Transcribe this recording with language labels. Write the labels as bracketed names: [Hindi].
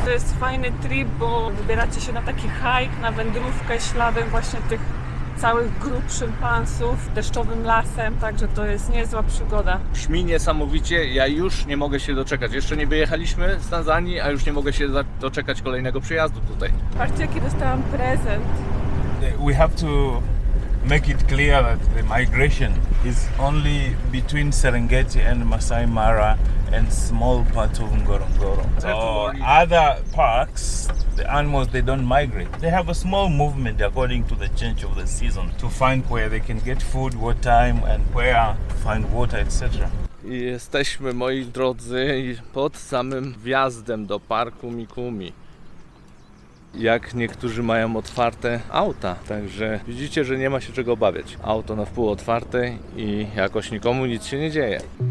[Polish] To jest fajny trip, bo wybieracie się na taki hike, na wędrówkę śladem właśnie tych całych grup szympansów, deszczowym lasem, także to jest niezła przygoda. Brzmi niesamowicie, ja już nie mogę się doczekać. Jeszcze nie wyjechaliśmy z Tanzanii, a już nie mogę się doczekać kolejnego przyjazdu tutaj. Patrzcie, jaki dostałam prezent. [English] We have to make it clear that the migration is only between Serengeti and Masai Mara and small part of Ngorongoro. So other parks, the animals, they don't migrate. They have a small movement according to the change of the season to find where they can get food, what time and where to find water, etc. [Polish] I jesteśmy, moi drodzy, pod samym wjazdem do Parku Mikumi. Jak niektórzy mają otwarte auta, także widzicie, że nie ma się czego obawiać. Auto na wpół otwarte i jakoś nikomu nic się nie dzieje.